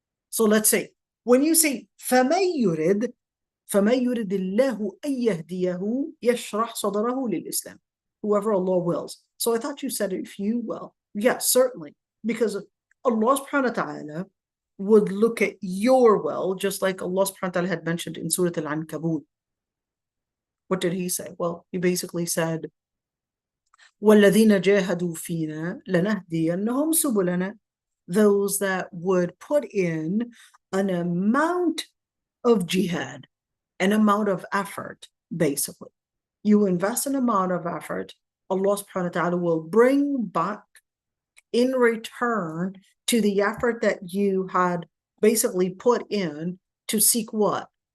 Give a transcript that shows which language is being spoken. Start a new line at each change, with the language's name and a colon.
English: So let's say, when you say
Arabic: فَمَن يُرِدْ اللَّهُ أَن يَهْدِيَهُ يَشْرَحْ صَدْرَهُ لِلْإِسْلَامِ.
English: Whoever Allah wills. So I thought you said if you will. Yes, certainly. Because Allah subhanahu wa ta'ala would look at your will, just like Allah subhanahu wa ta'ala had mentioned in Surah Al-Ankabut. What did he say? Well, he basically said,
Arabic: وَالَّذِينَ جَاهَدُوا فِينَا لَنَهْدِيَنَّهُمْ سُبُلَنَا.
English: Those that would put in an amount of jihad, an amount of effort, basically. You invest an amount of effort, Allah subhanahu wa ta'ala will bring back in return to the effort that you had basically put in to seek what?